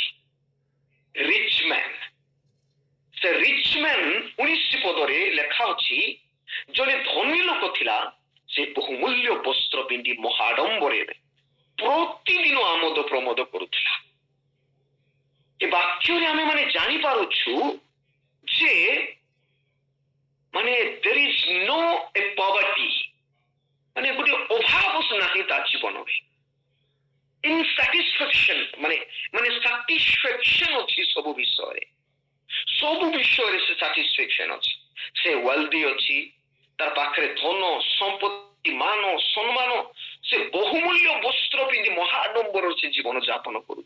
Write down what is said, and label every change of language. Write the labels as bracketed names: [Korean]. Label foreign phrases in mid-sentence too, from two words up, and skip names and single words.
[English] rich man, [Odia] ସେ [English] rich man [Odia] 19 ପଦରେ ଲେଖା ଅଛି, ଜଣେ ଧନୀ ଲୋକ ଥିଲା, ସେ ବହୁମୂଲ୍ୟ ବସ୍ତ୍ର ପିନ୍ଧି ମହାଡମ୍ବରରେ ପ୍ରତିଦିନ ଆମୋଦ ପ୍ରମୋଦ କରୁଥିଲା। ଏ ବାକ୍ୟରେ ଆମେ ମାନେ ଜାଣିପାରୁଛୁ ଯେ ମାନେ [English] there is no a poverty, [Odia] ମାନେ ଗୋଟେ ଅଭାବ ନାହିଁ ତା ଜୀବନରେ। ଇନସାଟିସ୍ଫାକ୍ସନ ମାନେ ସାଟିସ୍ଫାକ୍ସନ ଅଛି ସବୁ ବିଷୟରେ ସେ ସାଟିସ୍ଫାକ୍ସନ ଅଛି। ସେ ୱେଲ୍ଦି ଅଛି, ତାର ପାଖରେ ଧନ ସମ୍ପତ୍ତି ମାନ ସମ୍ମାନ, ସେ ବହୁମୂଲ୍ୟ ବସ୍ତ୍ର ପିନ୍ଧି ମହାଡମ୍ବରରେ ସେ ଜୀବନ ଯାପନ କରୁଛି।